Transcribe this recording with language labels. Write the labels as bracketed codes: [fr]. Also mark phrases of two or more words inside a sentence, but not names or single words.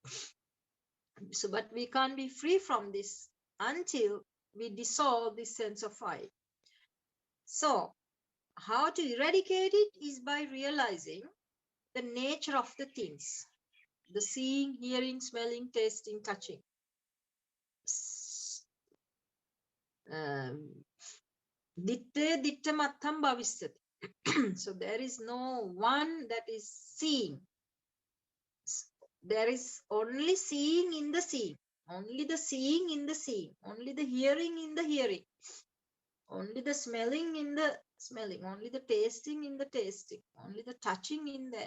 [en] So, but we can't be free from this until we dissolve this sense of I. So, how to eradicate it is by realizing the nature of the things. The seeing, hearing, smelling, tasting, touching. [pi] Ditte ditta mattam bhavishyati. [en] So there is no one that is seeing. There is only seeing in the seeing. Only the seeing in the seeing. Only the hearing in the hearing. Only the smelling in the smelling. Only the tasting in the tasting. Only the touching in that.